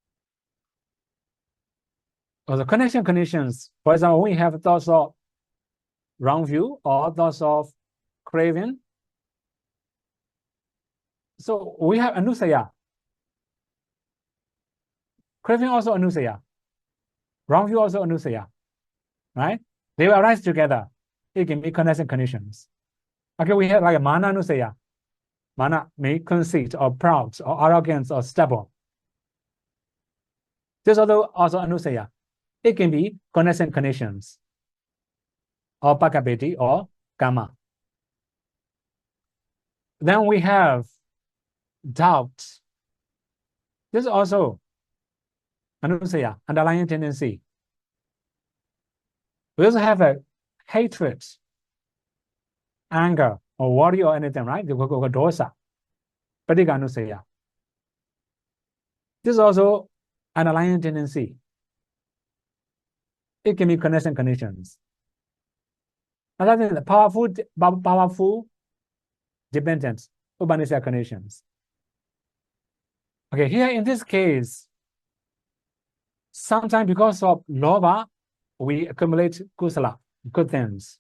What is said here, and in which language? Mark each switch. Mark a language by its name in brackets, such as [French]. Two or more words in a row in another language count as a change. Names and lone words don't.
[English] Or the connection conditions, for example, we have thoughts of wrong view or thoughts of craving. So we have anusaya. Craving also anusaya. Wrong view also anusaya. Right? They will arise together. It can be connection conditions. Okay, we have like a [Pali] mana anusaya. [English] Mana may conceit or proud or arrogance or stubborn. This also anusaya. It can be connection conditions or pakapeti or karma. Then we have doubt. This is also anusaya, underlying tendency. We also have a hatred, anger, or worry or anything, right? [Pali] The dosa, patika anusaya. [English] This is also underlying tendency. It can be connection conditions. Another thing, powerful dependence, upanisya conditions. Okay, here in this case, sometimes because of lobha, we accumulate kusala, good things.